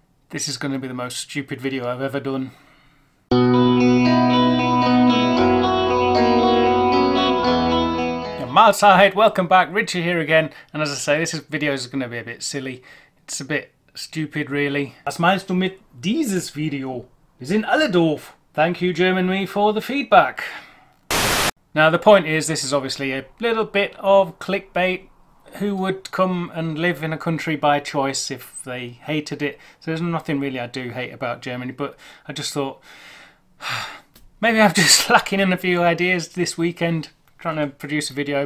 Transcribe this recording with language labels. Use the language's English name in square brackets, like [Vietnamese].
[English] This is going to be the most stupid video I've ever done. Mahlzeit, welcome back, Richie here again, and as I say, this video is going to be a bit silly. It's a bit stupid really. [German] Was meinst du mit dieses Video? Wir sind alle doof. [English] Thank you Germany for the feedback. Now the point is, this is obviously a little bit of clickbait. Who would come and live in a country by choice if they hated it? So there's nothing really I do hate about Germany, but I just thought maybe I'm just lacking in a few ideas this weekend trying to produce a video.